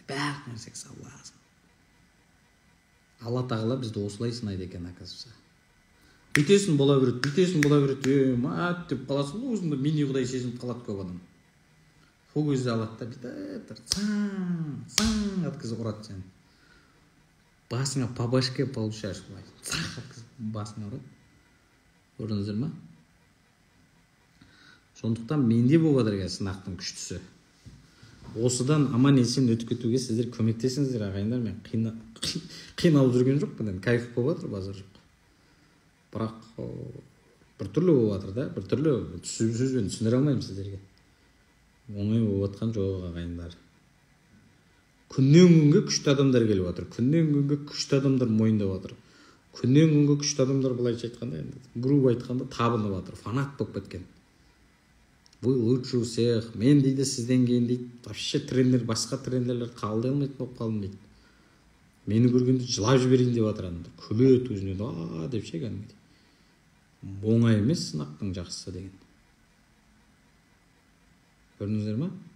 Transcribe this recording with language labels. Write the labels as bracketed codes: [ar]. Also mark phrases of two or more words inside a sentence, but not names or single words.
[kk] Барлық нәрсеге соблазн. Алла тағала бізді осылай сынайды екен, оказывается. Бүйтесің бола береді, бүйтесің бола береді, мат деп қаласың ғой, өзіңді мини құдай сезініп қалады көп адам. Сол кезде алады да бүйтіп саң еткізіп ұрады сені. [ru] Басыңа по башке получаешь, [kk] сақ еткізіп басыңа ұрады. Көрдіңіздер ма? Сондықтан менде болып жатыр екен сынақтың күштісі. Осыдан аман есен өтіп кетуге сіздер көмектесіңіздер, ағайындар. Мен қиналып жүрген жоқпын, кайф болып жатыр, базар жоқ. Бірақ біртүрлі болып жатыр да, біртүрлі сөзбен түсіндіре алмаймын сіздерге. Оңай болып жатқан жоқ, ағайындар. Күннен күнге күшті адамдар келіп жатыр. Күннен күнге күшті адамдар мойындап жатыр. Күннен күнге күшті адамдар, былайша айтқанда, грубо айтқанда, табынып жатыр, фанат болып кеткен. [ru] Вы лучше у всех. [kk] Мен дейді, сізден кейін дейді, вообще тренер, басқа тренерлер қабылдай алмайтын болып қалдым дейді. Мені көргенде жылап жіберейін деп жатыр адамдар. Күледі өзіне, деп ше кәдімгідей. Оңай емес сынақтың жақсысы деген. Көрдіңіздер ма?